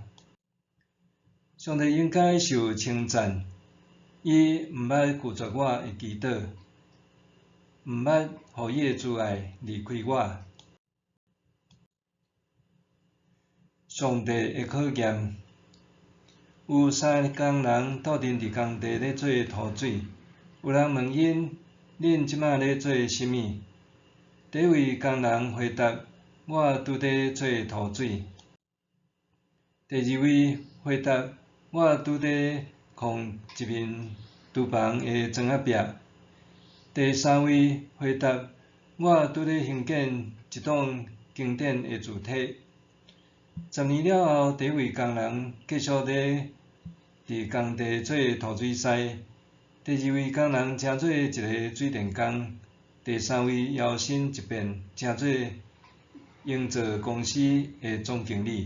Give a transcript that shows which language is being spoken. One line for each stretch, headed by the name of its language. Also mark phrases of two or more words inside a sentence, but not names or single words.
Min Nan Chinese: 上帝应该受称赞，伊毋捌拒绝我的祈祷，毋捌互伊的慈爱离开我。上帝的考验。有3工人斗阵伫工地咧做涂水，有人问因：恁即马咧做甚物？第一位工人回答：我拄在做涂水。第二位回答：我拄在控一面厨房的砖仔壁。第三位回答：我拄在兴建一栋经典的主体。10年了后，第一位工人继续咧伫工地做涂水师，第二位工人请做一个水电工，第三位摇身一变，请做营造公司的总经理。